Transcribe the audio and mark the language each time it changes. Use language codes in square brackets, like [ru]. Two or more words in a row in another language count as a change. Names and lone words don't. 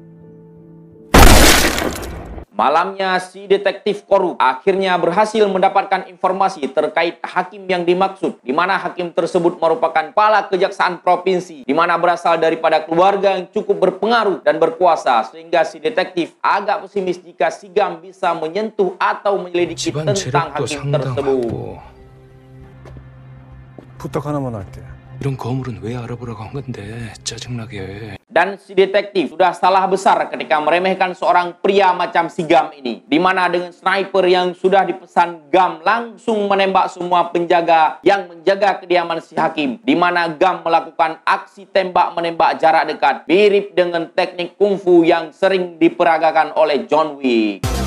[id] Malamnya, si detektif korup akhirnya berhasil mendapatkan informasi terkait hakim yang dimaksud, di mana hakim tersebut merupakan kepala kejaksaan provinsi, di mana berasal daripada keluarga yang cukup berpengaruh dan berkuasa, sehingga si detektif agak pesimis jika si Gam bisa menyentuh atau menyelidiki tentang hakim tersebut. [ko] 부탁 하나만 할게. 이런 거물은 왜 알아보라고 한 건데 짜증나게. [id] Dan si detektif sudah salah besar ketika meremehkan seorang pria macam si Gam ini, di mana dengan sniper yang sudah dipesan, Gam langsung menembak semua penjaga yang menjaga kediaman si hakim, di mana Gam melakukan aksi tembak-menembak jarak dekat mirip dengan teknik kungfu yang sering diperagakan oleh John Wick.